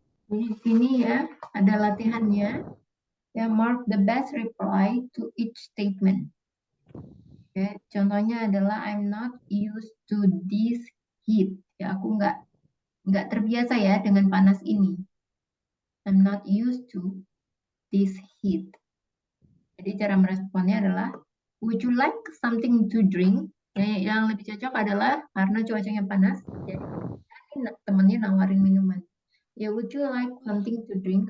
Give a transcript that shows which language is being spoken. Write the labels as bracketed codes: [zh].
[id] Di sini ya ada latihannya. [en] Ya, mark the best reply to each statement. [id] Oke, contohnya adalah [en] I'm not used to this heat. [id] Ya, aku nggak terbiasa ya dengan panas ini. [en] I'm not used to this heat. [id] Jadi cara meresponnya adalah [en] would you like something to drink? [id] Yang lebih cocok adalah karena cuacanya panas, jadi temennya nawarin minuman. [en] Ya, would you like something to drink?